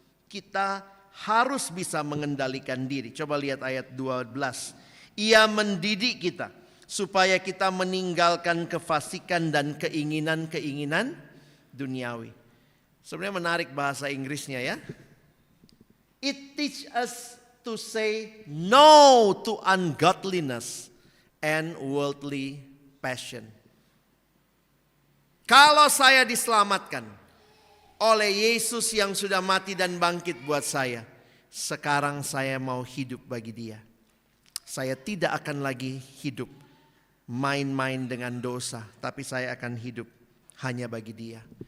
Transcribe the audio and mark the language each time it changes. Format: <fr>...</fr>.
<id>Kita harus bisa mengendalikan diri. Coba lihat ayat 12. Ia mendidik kita supaya kita meninggalkan kefasikan dan keinginan-keinginan duniawi. Sebenarnya menarik bahasa Inggrisnya ya.</id> <en>It teach us to say no to ungodliness and worldly passion.</en> <id>Kalau saya diselamatkan oleh Yesus yang sudah mati dan bangkit buat saya, sekarang saya mau hidup bagi Dia. Saya tidak akan lagi hidup main-main dengan dosa, tapi saya akan hidup hanya bagi Dia.</id>